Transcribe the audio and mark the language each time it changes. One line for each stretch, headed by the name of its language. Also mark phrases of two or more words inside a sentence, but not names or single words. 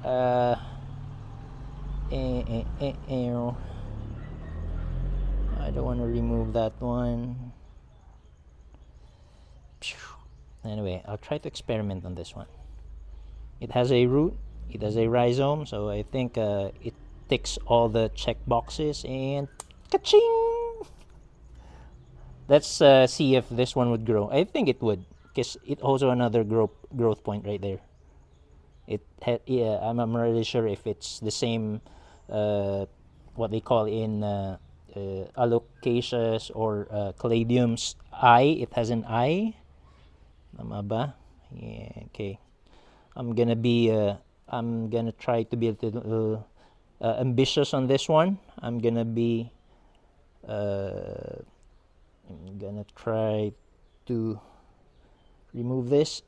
English: I don't want to remove that one. Anyway, I'll try to experiment on this one. It has a root, it has a rhizome, so I think it ticks all the check boxes, and ka-ching! Let's see if this one would grow. I think it would, because it also another growth point right there. Yeah, I'm really sure if it's the same what they call in alocaceous or caladiums eye. It has an eye.
Filipino: Tama ba?
English: Yeah, okay. I'm gonna try to be a little ambitious on this one. I'm gonna try to remove this.